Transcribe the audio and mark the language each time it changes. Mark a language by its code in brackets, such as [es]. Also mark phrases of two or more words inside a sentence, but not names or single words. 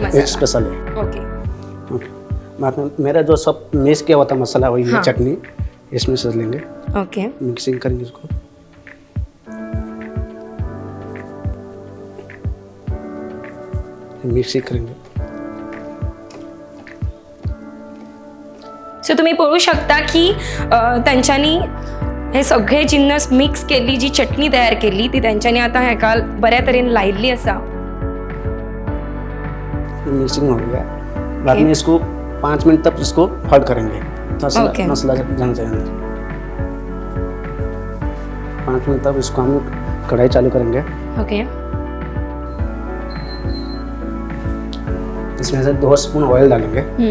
[hi] मसाला। स्पेशल है। ओके, ओके, बाद में मेरा जो सब मिक्स किया हुआ था मसाला, वही हाँ। चटनी इसमें से लेंगे, ओके, मिक्सिंग करेंगे इसको। मिक्सिंग करेंगे। [kok] सो तुम्ही पळोवू शकता की तांच्यांनी हे सगळे जिन्नस मिक्स केली, जी चटणी तयार केली ती तांच्यांनी आता हेका बऱ्या तरेन लायिल्ली आसा। [hi] मिक्सिंग हो गया। बाद में इसको 5 मिनट तक इसको हॉल्ट करेंगे। Okay. मसाला जम जाए अंदर। 5 मिनट तक इसको हम कढ़ाई चालू करेंगे। ओके, इसमें से 2 [en] spoon oil [hi] डालेंगे।